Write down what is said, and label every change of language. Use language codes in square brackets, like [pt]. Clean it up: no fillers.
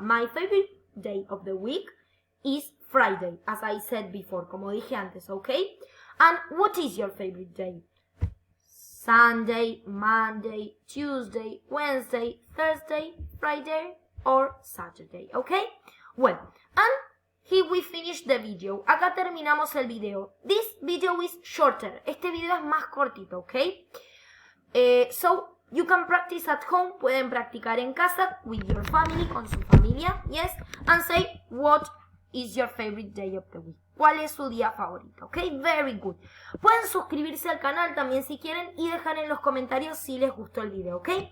[en] My favorite day of the week is Friday, as I said before, como dije antes, okay? And what is your favorite day? Sunday, Monday, Tuesday, Wednesday, Thursday, Friday, or Saturday, okay? Well, and here we finish the video. [es] Acá terminamos el video. [en] This video is shorter. [es] Este video es más cortito, okay? [en] So, you can practice at home. [es] Pueden practicar en casa [en] with your family, [es] con su familia, [en] yes? And say, what is your favorite day of the week? [es] ¿Cuál es su día favorito? Ok, very good. Pueden suscribirse al canal también si quieren y dejar en los comentarios si les gustó el video, ok?